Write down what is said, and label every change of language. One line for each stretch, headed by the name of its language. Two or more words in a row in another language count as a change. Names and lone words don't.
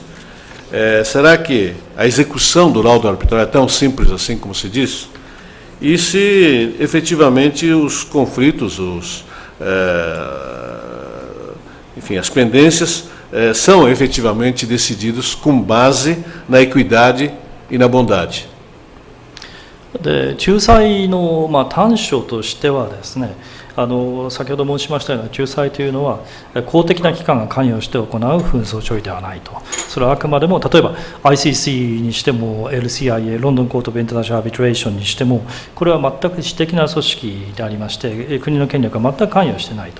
Portuguese: Será que a execução do laudo arbitral é tão simples assim, como se diz? E se efetivamente os conflitos, enfim, as pendências são efetivamente decididos com base na equidade e na bondade?
Japanese: で仲裁の、短所としてはですね、先ほど申しましたような仲裁というのは公的な機関が関与して行う紛争処理ではないと。それはあくまでも、例えば ICC にしても LCIA ロンドンコート・オブ・インターナショナル・アービトレーションにしても、これは全く私的な組織でありまして、国の権力が全く関与していないと。